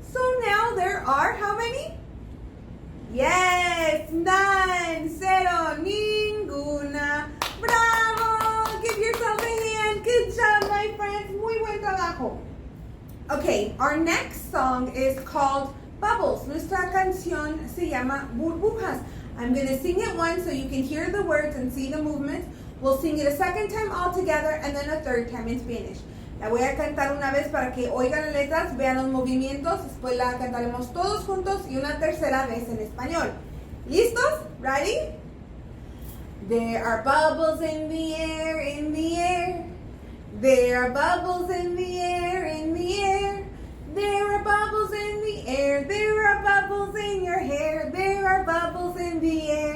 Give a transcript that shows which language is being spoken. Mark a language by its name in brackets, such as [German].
[English] So now there are how many? Yes, none, [Spanish] cero, ninguna. [English] Bravo! Give yourself a hand. Good job, my friends. [Spanish] Muy buen trabajo. [English] Okay, our next song is called Bubbles. [Spanish] Nuestra canción se llama Burbujas. [English] I'm going to sing it once so you can hear the words and see the movements. We'll sing it a second time all together and then a third time in Spanish. [Spanish] La voy a cantar una vez para que oigan las letras, vean los movimientos, después la cantaremos todos juntos y una tercera vez en español. ¿Listos? [English] Ready? There are bubbles in the air, in the air. There are bubbles in the air, in the air. There are bubbles in the air. There are bubbles in your hair. There are bubbles in the